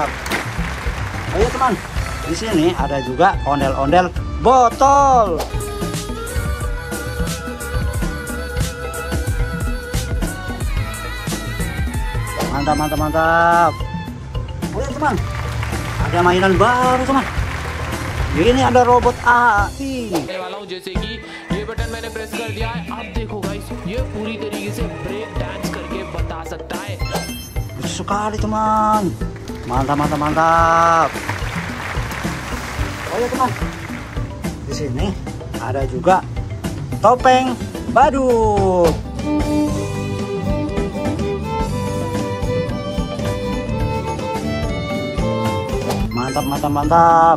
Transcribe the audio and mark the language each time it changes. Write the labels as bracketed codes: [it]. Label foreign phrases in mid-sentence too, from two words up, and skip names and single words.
[id] Oh iya teman, di sini ada juga ondel-ondel botol. Mantap, mantap, mantap. Oh ya teman, ada mainan baru teman. Ini ada robot AI. [hi] वाला हूं जैसे कि ये बटन मैंने प्रेस कर दिया है। अब देखो गाइस, ये पूरी तरीके से [en] break dance [hi] करके बता सकता है। [id] Lucu sekali teman. Mantap, mantap, mantap. Oh ya teman, di sini ada juga topeng badut. Mantap, mantap, mantap.